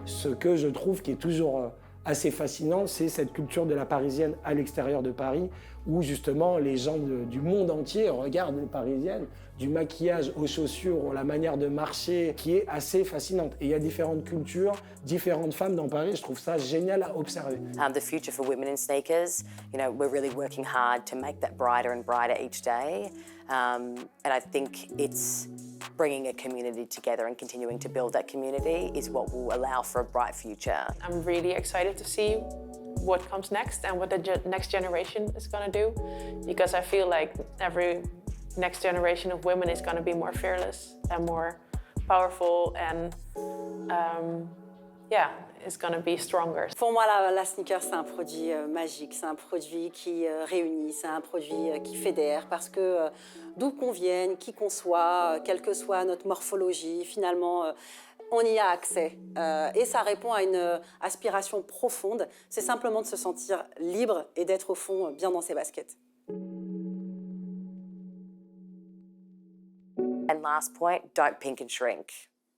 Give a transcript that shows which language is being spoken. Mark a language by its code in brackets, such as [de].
[fr] Ce que je trouve qui est toujours assez fascinant, c'est cette culture de la parisienne à l'extérieur de Paris, où justement les gens du monde entier regardent les parisiennes, du maquillage aux chaussures, la manière de marcher, qui est assez fascinante. Et il y a différentes cultures, différentes femmes dans Paris, je trouve ça génial à observer. [en] The future for women in sneakers, you know, we're really working hard to make that brighter and brighter each day. And I think it's bringing a community together and continuing to build that community is what will allow for a bright future. I'm really excited to see what comes next and what the next generation is going to do, because I feel like every next generation of women is going to be more fearless and more powerful and it's going to be stronger. [fr] Pour moi, la sneaker, c'est un produit magique, c'est un produit qui réunit, c'est un produit qui fédère, parce que d'où qu'on vienne, qui qu'on soit, quelle que soit notre morphologie, finalement, on y a accès. Et ça répond à une aspiration profonde, c'est simplement de se sentir libre et d'être au fond bien dans ses baskets. [en] And last point, don't pink and shrink.